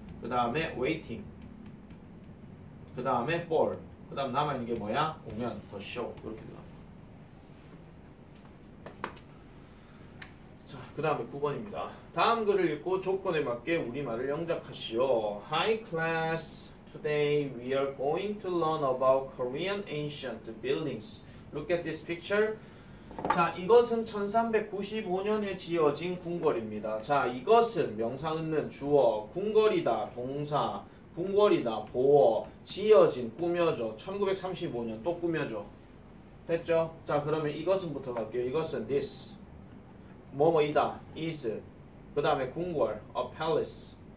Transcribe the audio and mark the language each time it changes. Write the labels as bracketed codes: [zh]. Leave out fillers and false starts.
[ko] 그 다음에 waiting. 그 다음에 for. 그 다음 남아있는 게 뭐야? 공연, the show. 이렇게 들어갑니다. 자, 그 다음에 9번입니다. 다음 글을 읽고 조건에 맞게 우리말을 영작하시오. [en] Hi class. Today we are going to learn about Korean ancient buildings. Look at this picture. [ko] 자, 이것은 1395년에 지어진 궁궐입니다. 자, 이것은 명사 은는 주어, 궁궐이다 동사, 궁궐이다 보어, 지어진 꾸며져, 1935년 또 꾸며져. 됐죠? 자, 그러면 이것은부터 갈게요. 이것은 this, 뭐뭐이다, is, 그 다음에 궁궐, a palace.